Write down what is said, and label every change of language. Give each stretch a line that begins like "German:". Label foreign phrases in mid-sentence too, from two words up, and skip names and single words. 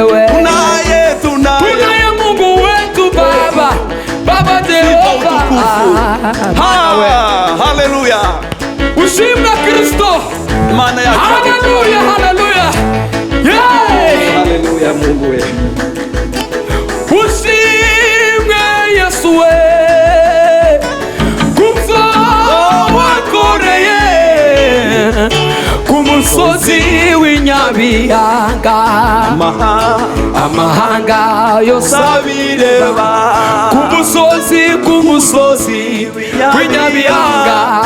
Swahili: Tunaye Mungu wetu Baba Jehova. Haleluya. Ushimwe Kristo. Maana yake haleluya, haleluya. Haleluya Mungu wetu.
Rundi: Ushimwe Yesu we, kumso wakoreye kumusozi w'inyabihanga. Amahanga yose abireba, kumusozi w'inyabihanga.